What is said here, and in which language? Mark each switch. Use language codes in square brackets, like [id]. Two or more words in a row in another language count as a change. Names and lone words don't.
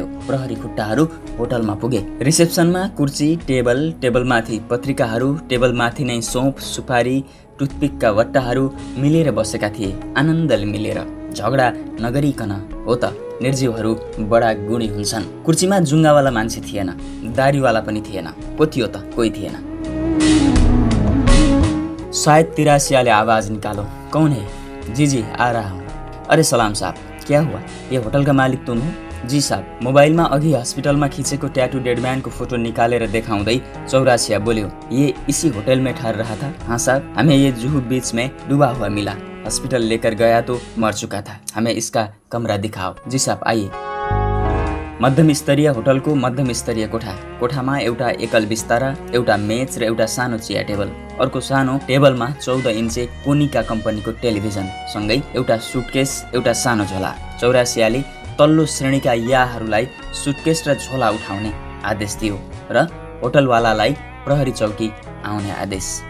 [ne] प्रहरी खुट्टाहरू होटलमा पुगे। रिसेप्सनमा कुर्सी, टेबलमाथि पत्रिकाहरू, टेबलमाथि नै सोप, सुपारी, टुथपिकका वट्टाहरू मिलेर बसेका थिए, आनन्दले मिलेर, झगडा नगरिकन। हो त निर्जीवहरू बडा गुणी हुन्छन्। कुर्सीमा जुङ्गावाला मान्छे थिएन, दारीवाला पनि थिएन। को थियो त? कोही थिएन। शायद 83सियाले आवाज निकालो, [hi] कौन है? जी आ रहा हूँ। अरे सलाम साहब, क्या हुआ? ये होटल का मालिक तुम हो? जी साहब। [ne] मोबाइलमा अघि हस्पिटलमा खिचेको ट्याटू डेडम्यानको फोटो निकालेर देखाउँदै चौरासिया बोल्यो, [hi] ये इसी होटल में ठहर रहा था? हाँ साहब, हमें ये जुहू बीच में डूबा हुआ मिला। हॉस्पिटल लेकर गया तो मर चुका था, हमें इसका कमरा दिखाओ। जी साहब आइए। [ne] मध्यम स्तरीय होटलको मध्यम स्तरीय कोठामा एउटा एकल बिस्तारा, एउटा मेच र एउटा सानो चिया टेबल। अर्को सानो टेबलमा 14 इन्चे कोनिका कम्पनीको टेलिभिजन सँगै एउटा सुटकेस, एउटा सानो झोला। चौरासियाले तल्लो श्रेणीका याहरूलाई सुटकेस र झोला उठाउने आदेश दियो र होटलवालालाई प्रहरी चौकी आउने आदेश।